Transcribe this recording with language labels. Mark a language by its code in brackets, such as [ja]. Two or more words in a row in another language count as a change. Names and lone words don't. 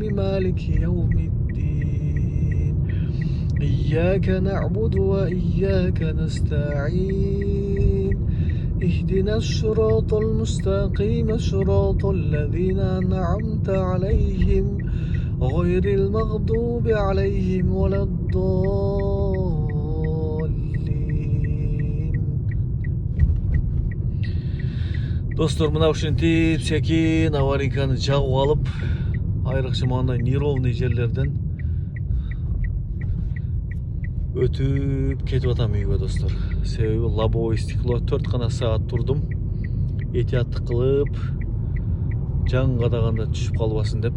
[ar] مالك يوم الدين إياك نعبد وإياك نستعين اهدنا الصراط المستقيم صراط الذين أنعمت عليهم غير المغضوب عليهم ولا الضالين. [ky] Достор, мына ушинтип секин аварийканы жагып алып, айрыкча мындай неровный жерлерден өтүп кетип атам үйгө, достор. Себеби [ru] лобовое стекло [ky] 4 гана саат турдум. Этияттык кылып, жан кадаганда түшүп калбасын деп.